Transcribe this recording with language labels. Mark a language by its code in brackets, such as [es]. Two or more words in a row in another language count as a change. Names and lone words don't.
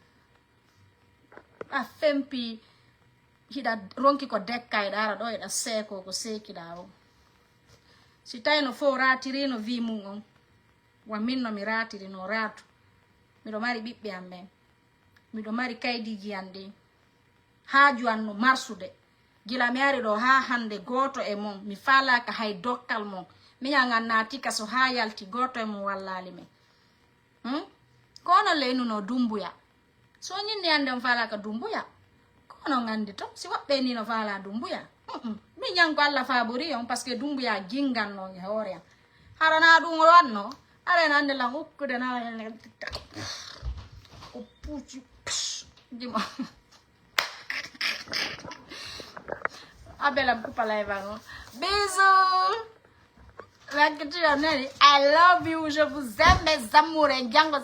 [ff] a fempi hiɗa ronki ko dekkayɗa ara ɗo eɗa seeko ko seekiɗa o si tawi no fo ratiri no vi mum on wa min no mi ratiri no ratu miɗo mari ɓiɓɓe am ɓen miɗo mari kaydiji am ɗi haaju an no marsude gila mi ari ɗo ha hande goto e mon mi falaka hay dokkal mon miñagan naati kaso ha yalti goto e mon wallali men kono leynuno Dumbuya so ñinde hande on falaka Dumbuya kono gandi to si woɓɓe ni no fala Dumbuya mi ñanko Allah fabori on [fr] parce que [ff] Dumbuya ginganno e hoore am harana ɗum o wanno arena ande lan hokkude na o puuci dimo abelam kupalaivano bisous [en] I love you, [fr] je vous aime mes amours et